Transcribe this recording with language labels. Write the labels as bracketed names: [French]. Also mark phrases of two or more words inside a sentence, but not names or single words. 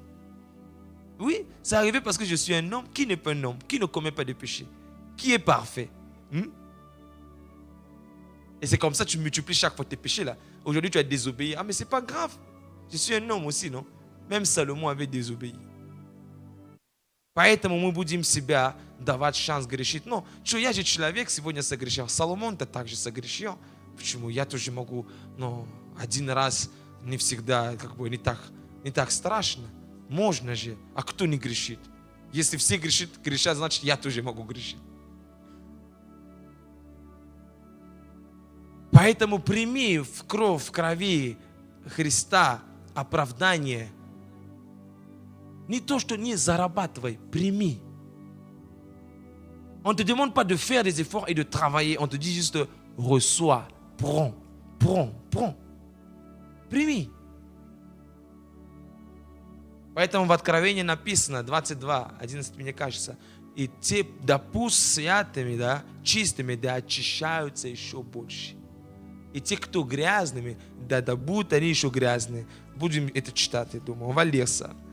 [French] Oui, c'est arrivé parce que je suis un homme. Qui n'est pas un homme? Qui ne commet pas de péché? Qui est parfait? Et c'est comme ça que tu multiplies chaque fois tes péchés là. Aujourd'hui tu as désobéi. Ah mais c'est pas grave. Je suis un homme aussi, non? Même Salomon avait désobéi. [Russian] Поэтому мы будем себя давать шанс грешить. Но что я же человек сегодня согрешил. Соломон-то также согрешил. Почему? Я тоже могу, но один раз не всегда, как бы не так страшно. Можно же. А кто не грешит? Если все грешат, значит я тоже могу грешить. Поэтому прими в крови Христа оправдание. Не то, что не зарабатывай, прими. [French] On ne te demande pas de faire des efforts et de travailler. On te dit juste reçois, prends. [Russian] Прими. Поэтому в Откровении написано 22:11, мне кажется, и те, да пусть святыми, да, чистыми, да очищаются еще больше. И те, кто грязными, да будут они еще грязные. Будем это читать, я думаю. [French] On va lire ça.